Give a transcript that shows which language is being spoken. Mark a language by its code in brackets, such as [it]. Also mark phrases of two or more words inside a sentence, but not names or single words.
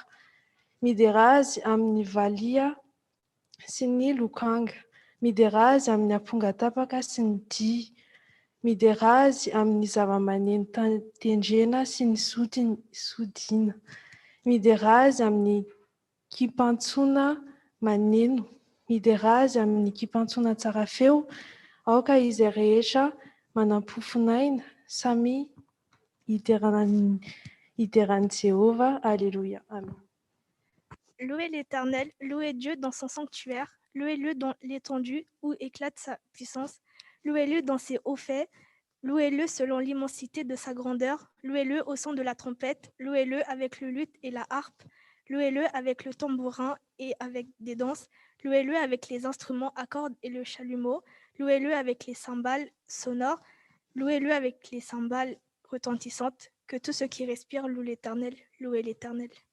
[mg] midera azy amin'ny valia sy ny lokanga, midera azy amin'ny amponga tapaka sy ny dia, midera azy amin'ny zava-maneno tendrena sy ny sodina, midera azy amin'ny kipantsona maneno, midera azy amin'ny kipantsona tsara feo, aoka izay rehetra manam-pofinaina samy iteran'i Jéhovah. Alléluia. Amen. [fr] Louez l'Éternel, louez Dieu dans son sanctuaire, louez-le dans l'étendue où éclate sa puissance, louez-le dans ses hauts faits, louez-le selon l'immensité de sa grandeur, louez-le au son de la trompette, louez-le avec le luth et la harpe, louez-le avec le tambourin et avec des danses, louez-le avec les instruments à cordes et le chalumeau, louez-le avec les cymbales sonores, louez-le avec les cymbales retentissantes, que tout ce qui respire loue l'Éternel, louez l'Éternel.